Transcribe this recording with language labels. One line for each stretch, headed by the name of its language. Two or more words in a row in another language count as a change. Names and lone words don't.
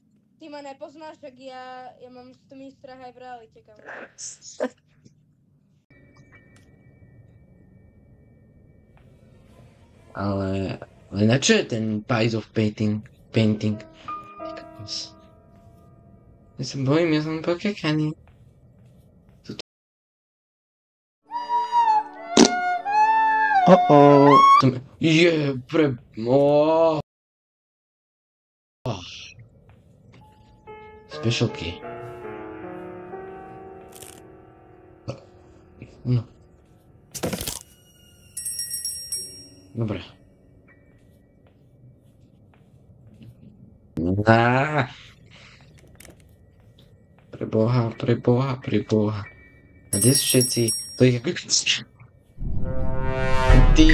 Slovak: Ty ma nepoznáš, tak ja mám z toho strach aj v realite, kam. Ale na čo je ten
English: Pies of Painting?
Slovak: Ja sa bojím, ja som pokakaný.
English: Special key.
Slovak: No. Dobre. Preboha. A kde sú všetci? To ich ako... Ty...